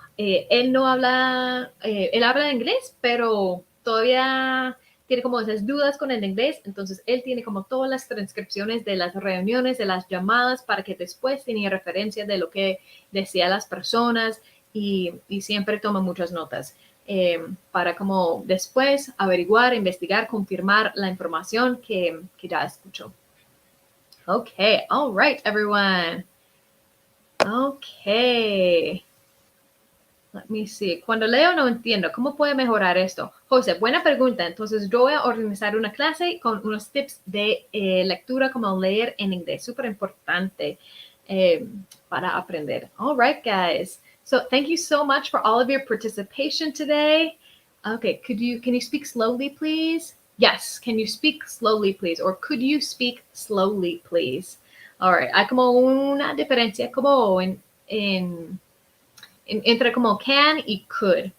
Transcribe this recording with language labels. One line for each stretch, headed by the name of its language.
Spanish: Él habla inglés, pero todavía tiene como esas dudas con el inglés, entonces él tiene como todas las transcripciones de las reuniones, de las llamadas, para que después tenga referencia de lo que decían las personas y siempre toma muchas notas para como después averiguar, investigar, confirmar la información que ya escuchó.
English: Okay, all right, everyone. Okay. Let me see.
Spanish: Cuando leo no entiendo. ¿Cómo puedo mejorar esto? José, buena pregunta. Entonces, yo voy a organizar una clase con unos tips de lectura, como leer en inglés. Súper importante para aprender.
English: All right, guys. So, thank you so much for all of your participation today. Okay, can you speak slowly, please? Yes, can you speak slowly, please? Or could you speak slowly, please? All right.
Spanish: Hay como una diferencia como entre como can y could.